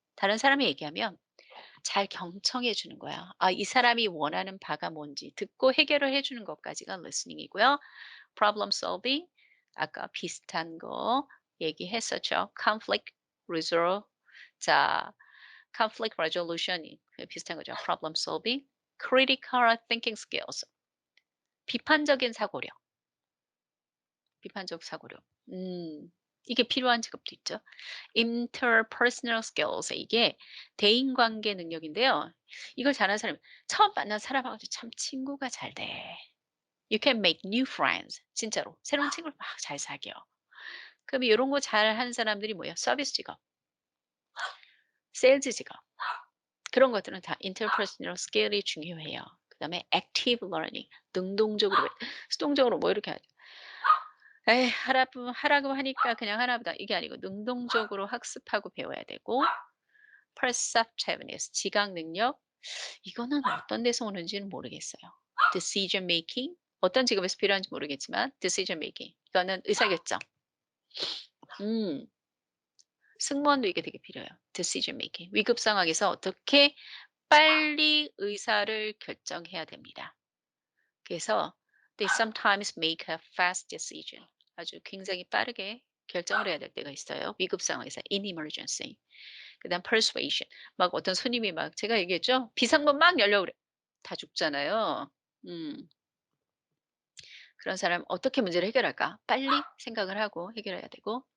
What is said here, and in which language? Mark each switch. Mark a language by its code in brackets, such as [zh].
[ko] 다른 사람이 얘기하면 잘 경청해 주는 거야. 아, 이 사람이 원하는 바가 뭔지 듣고 해결을 해 주는 것까지가 리스닝이고요. problem solving 아까 비슷한 거 얘기했었죠. conflict resolve 자, conflict resolution 그 비슷한 거죠. problem solving, critical thinking skills 비판적인 사고력. 비판적 사고력. 이게 필요한 직업도 있죠. interpersonal skills 이게 대인관계 능력인데요. 이걸 잘하는 사람 처음 만난 사람하고 참 친구가 잘 돼. [en] You can make new friends. [ko] 진짜로 새로운 친구를 막 잘 사귀어. 그럼 이런 거 잘하는 사람들이 뭐예요? 서비스 직업, 세일즈 직업 그런 것들은 다 interpersonal skill이 중요해요. 그다음에 active learning 능동적으로 수동적으로 뭐 이렇게 에이 하라고 하니까 그냥 하나 보다 이게 아니고 능동적으로 학습하고 배워야 되고 perceptiveness 지각 능력 이거는 어떤 데서 오는지는 모르겠어요. decision making 어떤 직업에서 필요한지 모르겠지만 decision making 이거는 의사결정. 음 승무원도 이게 되게 필요해요. decision making 위급 상황에서 어떻게 빨리 의사를 결정해야 됩니다. 그래서 [en] they sometimes make a fast decision. [ko] 아주 굉장히 빠르게 결정을 해야 될 때가 있어요. 위급 상황에서 [en] in emergency. [ko] 그다음 persuasion. 막 어떤 손님이 막 제가 얘기했죠. 비상문 막 열려고 그래. 다 죽잖아요. 음. 그런 사람 어떻게 문제를 해결할까? 빨리 생각을 하고 해결해야 되고